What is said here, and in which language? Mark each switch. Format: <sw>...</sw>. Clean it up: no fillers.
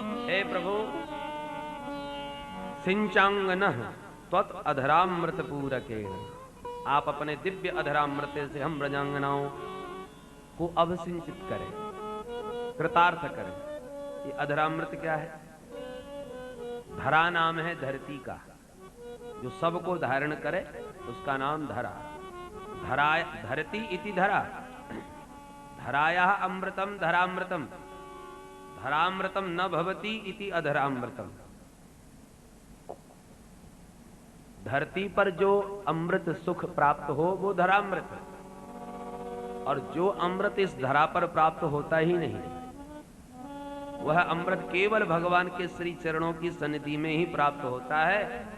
<hi>हे प्रभु,</hi> <sa>सिंचांगनः त्वत् अधरामृत पूरकेण,</sa> <hi>आप अपने दिव्य अधरामृत से हम ब्रजांगनाओं को अभिसिंचित करें, कृतार्थ करें। ये अधरामृत क्या है? धरा नाम है धरती का, जो सबको धारण करे उसका नाम धरा।</hi> <sa>धरा धरती इति धरा, धरायाः अमृतम धरामृतम, धरामृतम न भवति इति अधरामृतम।</sa> <hi>धरती पर जो अमृत सुख प्राप्त हो वो धरामृत, और जो अमृत इस धरा पर प्राप्त होता ही नहीं, वह अमृत केवल भगवान के श्री चरणों की सन्निधि में ही प्राप्त होता है।</hi>